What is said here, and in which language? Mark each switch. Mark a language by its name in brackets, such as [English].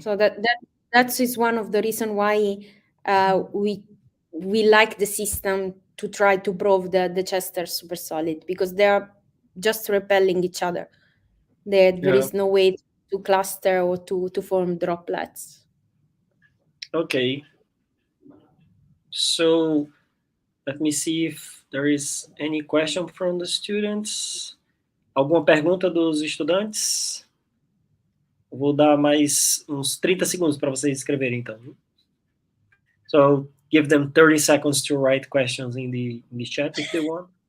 [English] So that is one of the reasons why we like the system to try to prove the Chester supersolid, because they are just repelling each other. There is no way to cluster or to form droplets. Okay. So let me see if there is any question from the students. [Portuguese] Alguma pergunta dos estudantes? Vou dar mais uns 30 segundos para vocês escreverem, então. [English] So give them 30 seconds to write questions in the chat if they want.